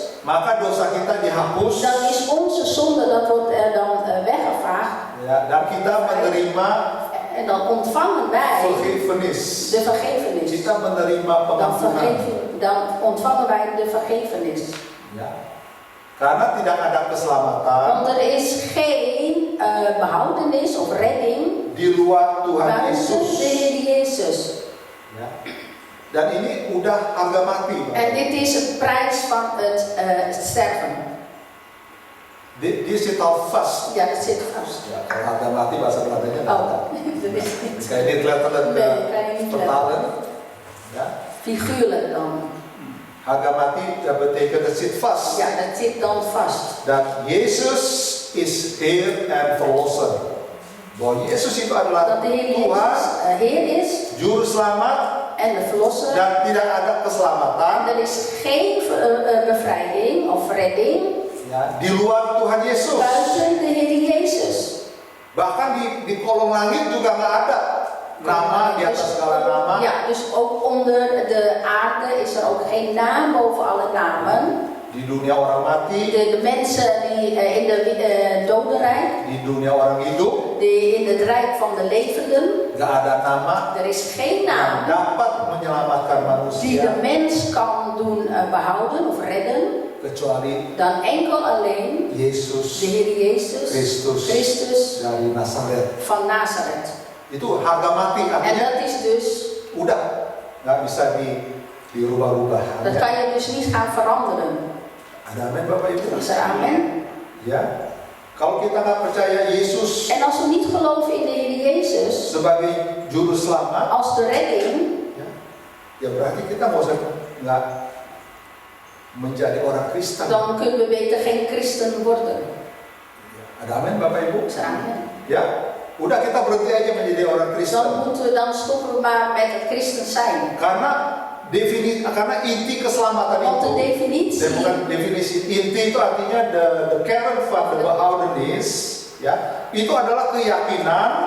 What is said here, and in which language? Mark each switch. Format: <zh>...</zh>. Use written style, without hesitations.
<id>maka dosa kita dihapus,</id> <nl>dan is onze zonde, dat wordt er dan weggevaagd.</nl> <id>ya, dan kita menerima</id> <nl>En dan ontvangen wij vergiffenis. de vergevenis.</nl> <id>Kita menerima pengampunan.</id> <nl>Dan ontvangen wij de vergevenis.</nl> <id>Ya. Karena tidak ada keselamatan</id> <nl>Want er is geen behoudenis of redding</nl> <id>di luar Tuhan</id> <nl>buiten</nl> <id>Yesus.</id> <nl>de Heer Jezus.</nl> <id>Ya. Dan ini udah harga mati.</id> <nl>En dit is het prijs van het sterven. Dit zit al vast. Ja, dat zit vast.</nl> <id>Ya, kalau harga mati bahasa Belandanya nggak ada.</id> <nl>Oh, dat is niet.</nl> <id>Kayak</id> <nl>dit letterlijk Nee, kan je niet vertalen. Ya. Figuurlijk dan. Harga mati dat betekent het zit vast. Ja, dat zit dan vast. Dan Yesus is Heer en Verlosser.</nl> <id>Bahwa Yesus itu adalah</id> <nl>Dat de Heer</nl> <id>Tuhan,</id> <nl>Jezus Heer is</nl> <id>Juru Selamat,</id> <nl>en de Verlosser.</nl> <id>dan tidak ada keselamatan</id> <nl>En er is geen bevrijding of redding</nl> <id>ya, di luar Tuhan Yesus.</id> <nl>buiten de Heer Jezus.</nl> <id>Bahkan di kolong langit juga nggak ada nama di atas segala nama.</id> <nl>Ja, dus ook onder de aarde is er ook geen naam boven alle namen.</nl> <id>Di dunia orang mati,</id> <nl>De mensen die in de dodenrijk,</nl> <id>di dunia orang hidup,</id> <nl>in het rijk van de levenden,</nl> <id>nggak ada nama</id> <nl>er is geen</nl> <id>yang dapat menyelamatkan</id> <nl>die</nl> <id>manusia</id> <nl>de mens kan doen behouden of redden,</nl> <id>kecuali</id> <nl>dan enkel alleen</nl> <id>Yesus</id> <nl>de Heer Jezus</nl> <id>Kristus dari Nazaret.</id> <nl>van Nazareth.</nl> <id>Itu harga mati</id> <nl>En</nl> <id>artinya</id> <nl>dat is dus,</nl> <id>udah nggak bisa dirubah-rubah.</id> <nl>dat kan je dus niet gaan veranderen.</nl> <id>Ada amin Bapak Ibu?</id> <nl>Is er amen?</nl> <id>Ya. Kalau kita nggak percaya Yesus</id> <nl>En als we niet geloven in de Heer Jezus</nl> <id>sebagai juru selamat,</id> <nl>als de redding,</nl> <id>ya berarti kita nggak menjadi orang Kristen.</id> <nl>dan kunnen we beter geen christen worden.</nl> <id>Ada amin Bapak Ibu?</id> <nl>Is er amen?</nl> <id>Ya. Udah kita berhenti aja menjadi orang Kristen.</id> <nl>Dan stoppen we maar met het christen zijn.</nl> <id>Karena inti keselamatan</id> <nl>Want</nl> <id>itu,</id> <nl>de definitie,</nl> <id>bukan definisi inti itu artinya</id> <nl>the kern van de behoudenis,</nl> <id>ya, itu adalah keyakinan,</id>